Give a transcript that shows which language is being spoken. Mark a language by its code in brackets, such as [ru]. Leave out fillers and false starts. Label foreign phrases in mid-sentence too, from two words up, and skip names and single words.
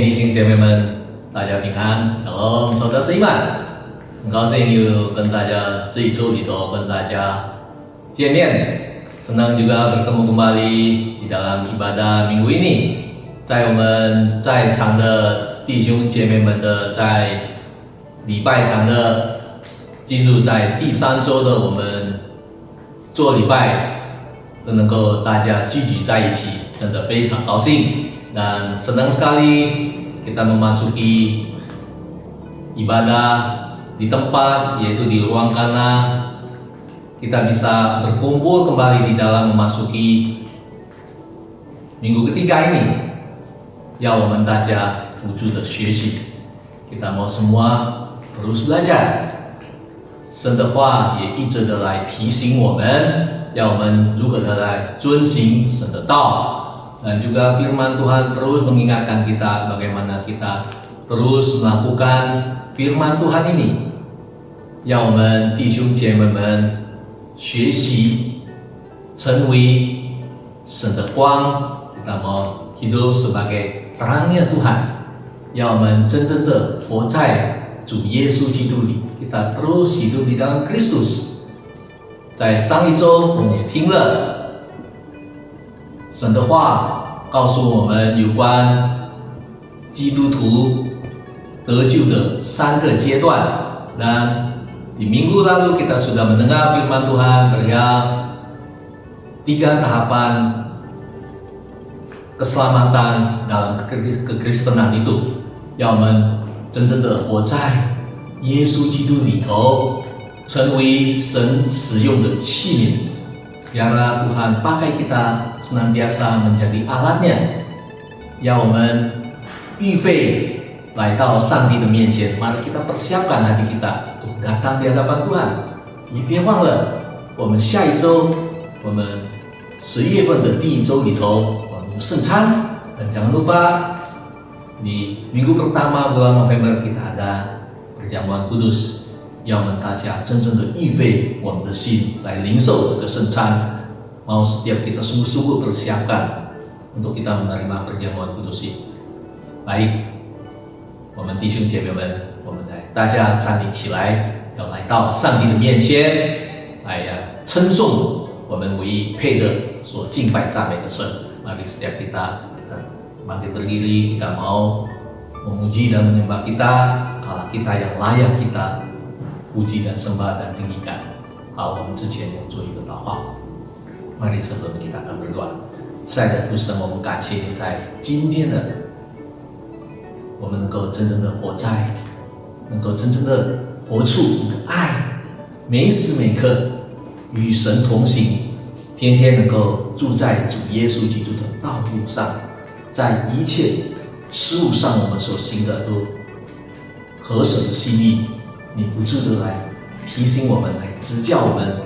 [zh] 兄姐妹们，大家平安 ，Shalom， [id] Saudara seiman， [zh] 很高兴又跟大家这一周里头跟大家见面， [id] senang juga bertemu kembali di dalam ibadah minggu ini， [zh] 在我们在场的弟兄姐妹们的在礼拜堂的进入在第3周的我们做礼拜，都能够大家聚集在一起，真的非常高兴。 [id] Dan senang sekali kita memasuki ibadah di tempat, yaitu di ruang kana. Kita bisa berkumpul kembali di dalam memasuki minggu ketiga ini. [zh] 要我们大家互助的学习 [id] kita mau semua terus belajar. [zh] 神的话也一直的来提醒我们，要我们如何的来遵行神的道。 [id] Dan juga firman Tuhan terus mengingatkan kita bagaimana kita terus melakukan firman Tuhan ini. [zh] 让我们弟兄姐妹们学习成为神的光， [id] kita mau hidup sebagai terangnya Tuhan. [zh] 让我们真正的活在主耶稣基督里， [id] kita terus hidup di dalam Kristus. [zh] 在上一周我们也听了神的话告诉我们有关基督徒得救的3个阶段， [id] dan di minggu lalu kita sudah mendengar firman Tuhan perihal 3 tahapan keselamatan dalam kekristenan itu， [zh] 让我们真正的活在耶稣基督里头，成为神使用的器皿。 [id] Biarlah Tuhan pakai kita senantiasa menjadi alatnya. [zh] 要我们预备来到上帝的面前， [id] mari kita persiapkan hati kita untuk datang di hadapan Tuhan. [zh] 也别忘了，我们下一周，我们11月份的第1周里头，我们有圣餐。 [id] Dan jangan lupa di minggu pertama bulan November kita ada perjamuan kudus， [zh] 要我们大家真正的预备我们的心来领受这个圣餐。 [id] Mau setiap kita sungguh-sungguh persiapkan untuk kita menerima perjamuan kudus ini. Baik， [zh] 我们弟兄姐妹们，我们来大家站立起来，要来到上帝的面前，来称颂我们唯一配的所敬拜赞美的神。 [id] Mari setiap kita bangkit berdiri, kita mau memuji dan menyembah kita, Allah kita yang layak kita puji dan sembah dan tinggikan. [zh] 好，我们之前要做一个祷告。 [id] Mari sebelum kita akan berdoa， [zh] 亲爱的父神，我们感谢你在今天的我们能够真正的活在，能够真正的活出你的爱，每时每刻与神同行，天天能够住在主耶稣基督的道路上，在一切事物上我们所行的都合神的心意，你不住的来提醒我们，来指教我们。